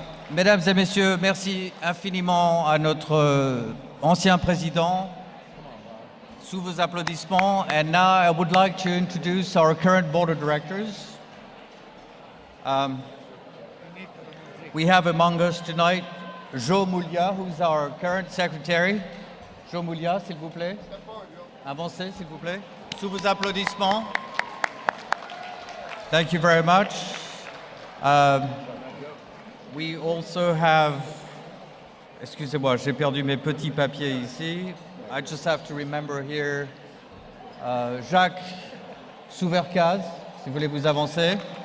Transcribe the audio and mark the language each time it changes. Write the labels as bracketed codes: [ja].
[fr] Mesdames et messieurs, merci infiniment à notre ancien président. Sous vos applaudissements. [en] And now I would like to introduce our current board of directors. We have among us tonight Joe Mulea, who's our current secretary. [fr] Jomoulia, s'il vous plaît. Avancez, s'il vous plaît. Sous vos applaudissements. [en] Thank you very much. We also have... [fr] Excusez-moi, j'ai perdu mes petits papiers ici. [en] I just have to remember here [fr] Jacques Souvercaz, si vous voulez vous avancer.